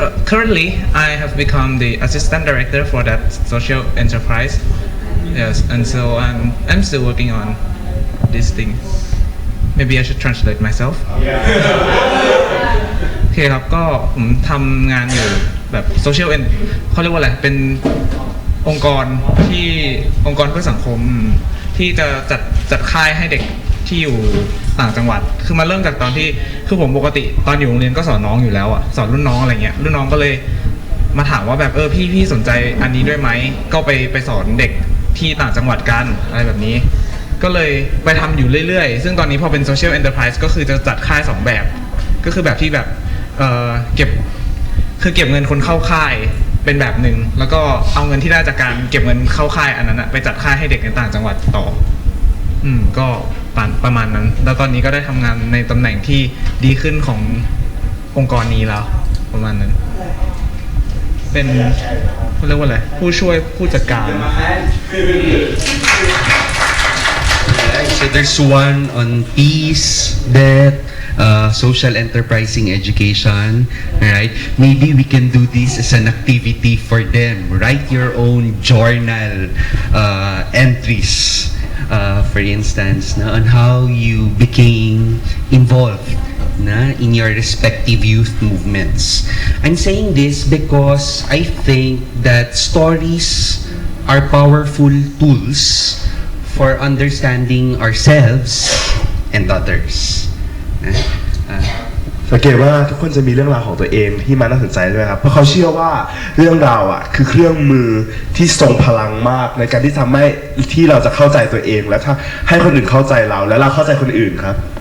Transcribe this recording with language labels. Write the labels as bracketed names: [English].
[English] Currently, I have become the assistant director for that social enterprise. Yes, and so I'm still working on this thing. Maybe I should translate myself. [Thai] โอเคครับก็ผมทำงานอยู่แบบ social เขาเรียกว่าอะไรเป็นองค์กรเพื่อสังคมที่จะจัดค่ายให้เด็กที่อยู่ต่างจังหวัดคือมาเริ่มจากตอนที่คือผมปกติตอนอยู่โรงเรียนก็สอนน้องอยู่แล้วอะสอนรุ่นน้องอะไรเงี้ยรุ่นน้องก็เลย มาถามว่าแบบพี่สนใจอันนี้ด้วยไหมก็ไปสอนเด็กที่ต่างจังหวัดกันอะไรแบบนี้ก็เลยไปทำอยู่เรื่อยๆซึ่งตอนนี้พอเป็น social enterprise ก็คือจะจัดค่าย2แบบก็คือแบบที่แบบเก็บเงินคนเข้าค่ายเป็นแบบหนึ่งแล้วก็เอาเงินที่ได้จากการเก็บเงินเข้าค่ายอันนั้นไปจัดค่ายให้เด็กในต่างจังหวัดต่อก็ประมาณนั้นแล้วตอนนี้ก็ได้ทำงานในตำแหน่งที่ดีขึ้นขององค์กรนี้แล้วประมาณนั้นเป็นเขาเรียกว่าอะไรผู้ช่วยผู้จัดการ [English] So there's one on peace, death, social enterprising education, right? Maybe we can do this as an activity for them. Write your own journal entries, for instance, on how you became involved in your respective youth movements. I'm saying this because I think that stories are powerful tools for understanding ourselves and others. [Thai] สังเกตว่าทุกคนจะมีเรื่องราวของตัวเองที่มันน่าสนใจใช่ไหมครับเพราะเขาเชื่อว่าเรื่องราวอ่ะคือเครื่องมือที่ทรงพลังมากในการที่ทำให้ที่เราจะเข้าใจตัวเองและถ้าให้คนอื่นเข้าใจเราและเราเข้าใจคนอื่นครับ